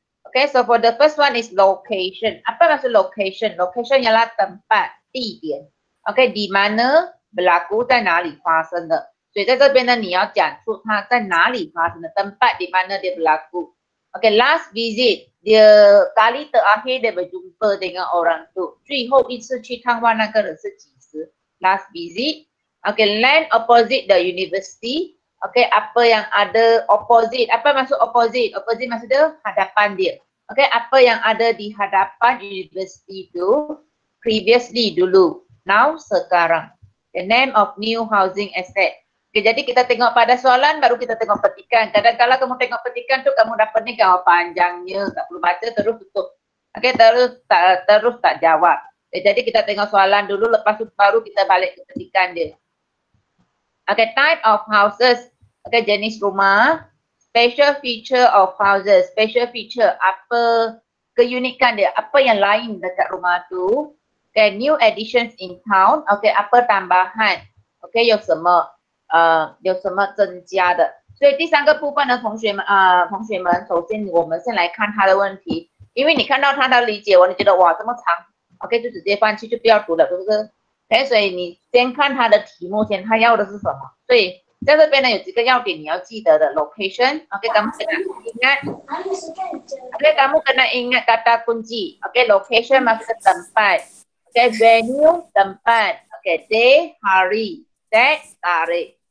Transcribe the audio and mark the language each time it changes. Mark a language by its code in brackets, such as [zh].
[en] Okay, so for the first one is location. [ms] Apa maksud location? Location ialah tempat, 地点. Okay, di mana berlaku, [zh] 在哪里发生的。所以在这边呢，你要讲出它在哪里发生的 [ms] tempat di mana dia berlaku. Okay, last visit, dia kali terakhir dia berjumpa dengan orang tu. [zh] 最后一次去探望那个人是几时 ？Last visit. [en] Okay, land opposite the university. [ms] Okay, apa yang ada opposite. Apa maksud opposite? Opposite maksudnya hadapan dia. Okay, apa yang ada di hadapan university tu previously dulu. Now sekarang. [en] The name of new housing estate. [ms] Okay, jadi kita tengok pada soalan baru kita tengok petikan. Kadang-kadang kamu tengok petikan tu kamu dapat ni gambar panjangnya. Tak perlu baca terus tutup. Okay, terus tak jawab. Okay, jadi kita tengok soalan dulu lepas tu baru kita balik ke petikan dia. [en] Okay, type of houses. Okay, [ms] jenis rumah. [en] Special feature of houses. [ms] Special feature, apa keunikan dia, apa yang lain dekat rumah tu. [en] Okay, new additions in town. [ms] Okay, apa tambahan. [zh] Okay, 有什么增加的。所以第三个部分呢，同学们，首先我们先来看他的问题，因为你看到他的理解文，你觉得哇这么长 ，OK 就直接放弃就不要读了，是不是？ OK， 所以你先看他的题目先，他要的是什么？所以在这边呢有几个要点你要记得的 [ms] ，location，OK， kamu kena ingat，OK kamu kena ingat kata kunci，OK location maksud tempat，OK venue tempat， OK day hari, date tarikh.